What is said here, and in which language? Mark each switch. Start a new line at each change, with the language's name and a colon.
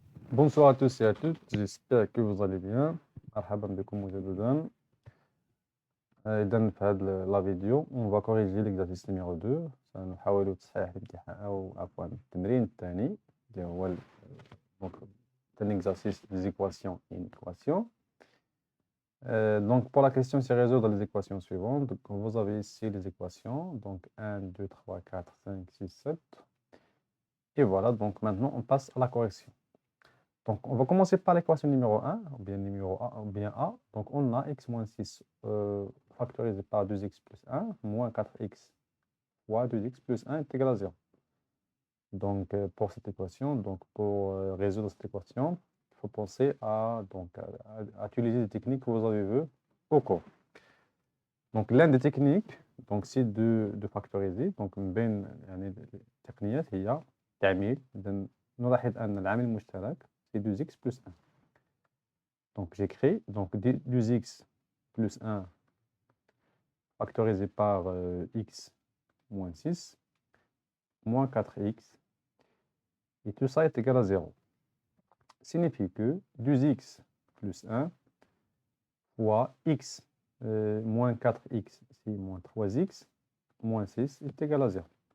French: Bonsoir à tous et à toutes, j'espère que vous allez bien.
Arabic: مرحبا بكم مجددا. إذا في هذه
French: la vidéo on va corriger l'exercice numéro 2.
Arabic: سنحاول تصحيح الامتحان أو عفوا التمرين الثاني اللي هو
French: donc un exercice des équations et une équation. Donc pour la question, c'est résoudre les équations suivantes. Donc, vous avez ici les équations, donc 1, 2, 3, 4, 5, 6, 7. Et voilà, donc maintenant on passe à la correction. Donc, on va commencer par l'équation numéro 1, ou bien numéro A, ou bien A. Donc, on a x moins 6 factorisé par 2x plus 1, moins 4x fois 2x plus 1 est égal à 0. Donc, pour cette équation, donc pour résoudre cette équation, il faut penser à, donc, à utiliser des techniques que vous avez vues au cours. Donc, l'une des techniques, donc, c'est de factoriser.
Arabic: Donc, بين يعني التقنيات هي تعميل. نلاحظ أن العامل المشترك
French: c'est 2x plus 1. Donc, j'écris donc 2x plus 1 factorisé par x moins 6 moins 4x. Et tout ça est égal à 0. Signifie que 2x plus 1 fois x moins 4x, c'est moins 3x, moins 6 est égal à 0.